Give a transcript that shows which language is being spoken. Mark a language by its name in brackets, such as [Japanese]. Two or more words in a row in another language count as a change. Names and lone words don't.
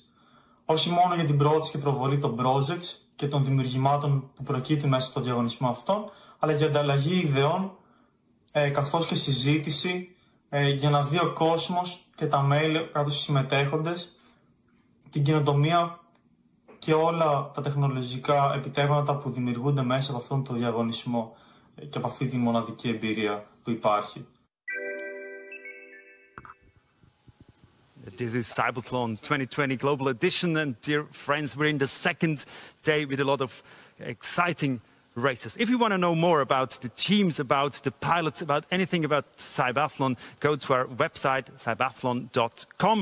[Greek] Όχι μόνο για την πρόθεση και προβολή των projects και των δημιουργημάτων που προκύπτουν μέσα στο διαγωνισμό αυτό, αλλά για ανταλλαγή ιδεών καθώς και συζήτηση για να δει ο κόσμος και τα μέλη καθώς και οι συμμετέχοντες την καινοτομία και όλα τα τεχνολογικά επιτεύγματα που δημιουργούνται μέσα από αυτόν τον διαγωνισμό και από αυτή τη μοναδική εμπειρία που υπάρχει. [English] This is CYBATHLON 2020 Global Edition, and dear friends, we're in the second day with a lot of exciting races. If you want to know more about the teams, about the pilots, about anything about CYBATHLON, go to our website, cybathlon.com.